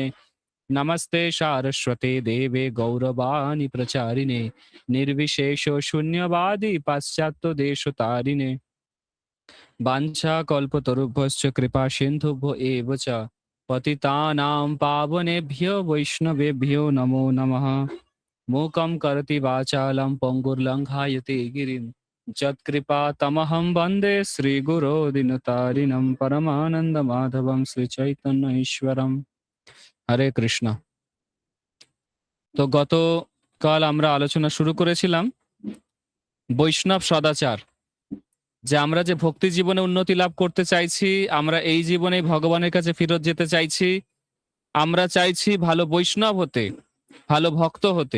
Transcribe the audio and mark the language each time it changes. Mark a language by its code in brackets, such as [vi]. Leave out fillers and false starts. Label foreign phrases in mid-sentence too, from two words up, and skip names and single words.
[sa] नमस्ते सारस्वते देवे गौरवाणी प्रचारिणे निर्विशेष शून्यवादी पाश्चात्य देशतारिणे वाञ्छा कल्पतरुभ्यश्च कृपा सिन्धुभ्यो एव च पतितानां पावनेभ्यो वैष्णवेभ्यो नमो नमः। मूकं करोति वाचालं पङ्गुर्लङ्घयते गिरिं यत्कृपा तमहं वन्दे श्रीगुरो दीनतारिणं परमानन्दमाधवं श्रीचैतन्य ईश्वरम्। [bn] হরে কৃষ্ণ। তো গতকাল আমরা আলোচনা শুরু করেছিলাম বৈষ্ণব সদাচার, যে আমরা যে ভক্তি জীবনে উন্নতি লাভ করতে চাইছি, আমরা এই জীবনে ভগবানের কাছে ফিরত যেতে চাইছি, আমরা চাইছি ভালো বৈষ্ণব হতে, ভালো ভক্ত হতে।